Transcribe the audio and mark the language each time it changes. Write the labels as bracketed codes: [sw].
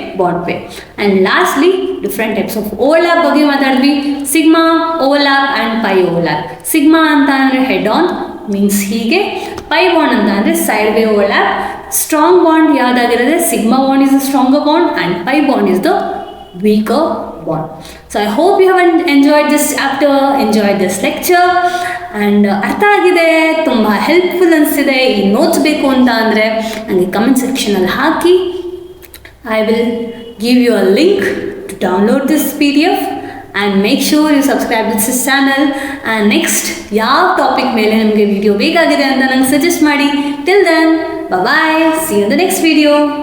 [kn] And lastly different types of overlap ಬಗ್ಗೆ ಮಾತಾಡಿದ್ವಿ. Sigma overlap and pi overlap. Sigma ಅಂತ ಅಂದರೆ ಹೆಡ್ ಆನ್ ಮೀನ್ಸ್ ಹೀಗೆ, ಪೈ ಬಾಂಡ್ ಅಂತ ಅಂದರೆ side way overlap. Strong bond ಯಾವುದಾಗಿರುತ್ತೆ? [en] Sigma bond is the stronger bond and pi bond is the weaker bond. So I hope you have enjoyed this chapter, enjoyed this lecture, and [kn] ಅರ್ಥ ಆಗಿದೆ, ತುಂಬ helpful ಅನಿಸ್ತಿದೆ. ಈ notes ಬೇಕು ಅಂತ ಅಂದರೆ ನನಗೆ comment ಸೆಕ್ಷನಲ್ಲಿ ಹಾಕಿ. [en] I will give you a link to download this PDF and make sure you subscribe to this channel. And next [kn] ಯಾವ ಟಾಪಿಕ್ ಮೇಲೆ ನಿಮಗೆ ವಿಡಿಯೋ ಬೇಕಾಗಿದೆ ಅಂತ ನಂಗೆ ಸಜೆಸ್ಟ್ ಮಾಡಿ. [en] Till then, bye bye, see you in the next video.